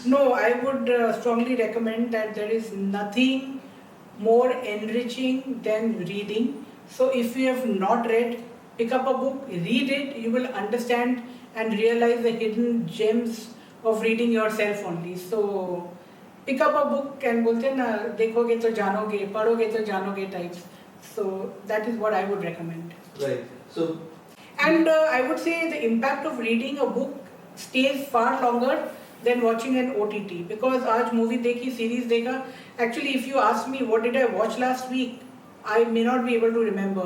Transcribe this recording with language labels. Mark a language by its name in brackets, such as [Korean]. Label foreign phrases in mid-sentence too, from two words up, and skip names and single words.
[English] No, I would strongly recommend that there is nothing more enriching than reading. So if you have not read, pick up a book, read it, you will understand and realize the hidden gems of reading yourself only. So pick up a book and [Hindi] बोलते हैं ना, देखोगे तो जानोगे, पढ़ोगे तो जानोगे [English] types. So that is what I would recommend. Right. So, and I would say the impact of reading a book stays far longer than watching an OTT, because [Hindi] aaj movie dekhi, series dekha. [English] Actually, if you ask me what did I watch last week, I may not be able to remember.